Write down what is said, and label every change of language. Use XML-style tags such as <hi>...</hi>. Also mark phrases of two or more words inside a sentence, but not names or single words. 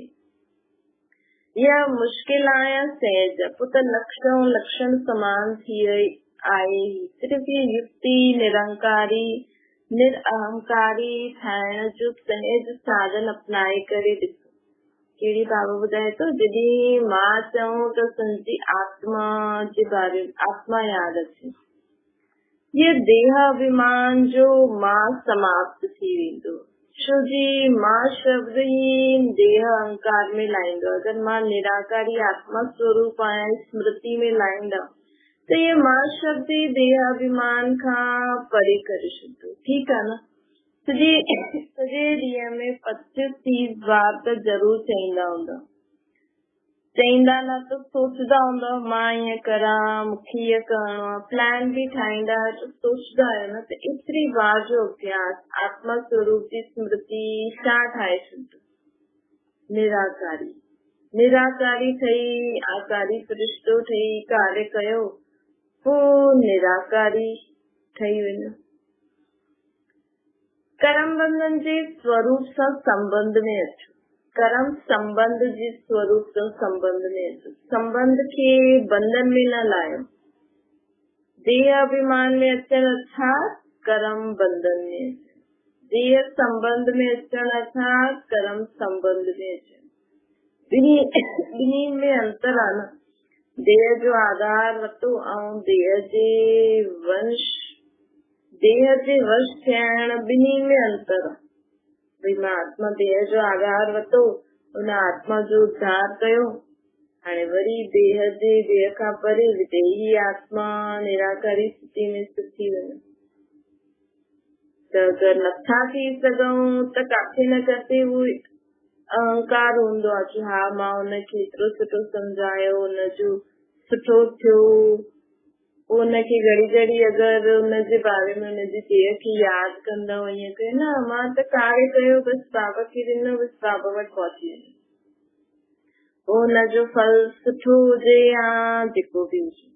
<sd>इहा मुश्किल आहे या सहज, पोइ त लक्षण समान थी आहे। सिर्फ़ ये युक्ति निरंकारी निरअहंकारी ठाहिण जो सहज साधन अपनाए करे ॾिसो। कहिड़ी बाबा ॿुधाए थो, जॾहिं मां चऊं त संजी आत्मा जे बारे आत्मा यादि अचे, ये देह अभिमान जो मां समाप्त थी वेंदो। छो जी मां शब्द ई देह अहंकार में लाहींदो। अगरि मां निराकारी आत्मा स्वरूप आहियां स्मृति में लाहींदा त ये मां शब्द ई देह अभिमान खां परे करे छॾींदो। ठीकु आहे न। सॼे ॾींहं में 25-30 बार त ज़रूर चईंदा हूंदा, चईंदा न त सोचदा हूंदा मां ईअं करां, मूंखे ईअं करणो आहे, प्लान बि ठाहींदा त सोचदा आहियो न। त एतिरी बार जो अभ्यास आत्मा स्वरूप जी स्मृति छा ठाहे छॾींदो? निराकारी ठही आकारी फ़रिश्तो ठही कार्य कयो, पोइ निराकारी ठही वेंदो। कर्म बंधन जे स्वरूप सां संबंध में अचो। कर्म संबंध जे स्वरूप सां संबंध में अचो। संबंध खे बंधन में न लायो। देह अभिमान में अचण अर्थात कर्म बंधन में अचण, देह संबंध में अचण अर्थात कर्म संबंध में अचण। ॿिन्ही में अंतर आहे न। देह जो आधार वरितो ऐं देह जे वश थियण, ॿिन्ही में अंतर आहे। भई मां आत्मा देह जो आधार वरितो, उन आत्मा जो उद्धार कयो, हाणे वरी देह खां परे विदेही आत्मा निराकारी स्थिति में स्थित थी वञे। त अगरि नथा थी सघूं त काथे न काथे उहो अहंकार हूंदो आहे कि हा मां हुनखे एतिरो सुठो सम्झायो, हुनजो सुठो थियो, उनखे घड़ी अगरि उनजे बारे में उनजी देह खे यादि कंदा, ईअं कयो न मां त कार्य कयो, बसि बाबा खे ॾिनो, बसि बाबा वटि पहुची वञे, पोइ हुनजो फल सुठो हुजे या जेको बि हुजे।</sd>